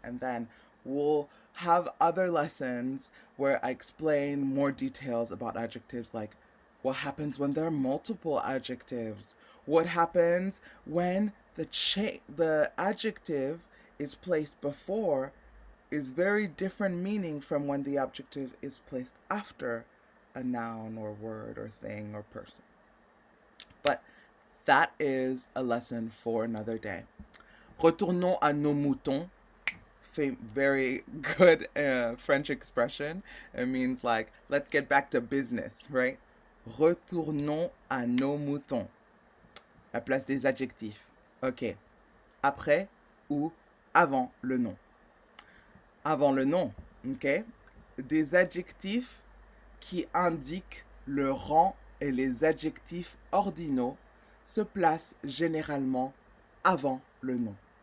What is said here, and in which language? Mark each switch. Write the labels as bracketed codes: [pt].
[en] And then we'll have other lessons where I explain more details about adjectives, like what happens when there are multiple adjectives, what happens when the adjective is placed before is very different meaning from when the adjective is placed after a noun or word or thing or person. But that is a lesson for another day. [fr] Retournons à nos moutons. [en] Very good French expression. It means like, let's get back to business, right? [fr] Retournons à nos moutons. La place des adjectifs. Ok. Après ou avant le nom. Avant le nom, ok? Des adjectifs qui indiquent le rang et les adjectifs ordinaux se placent généralement avant le nom.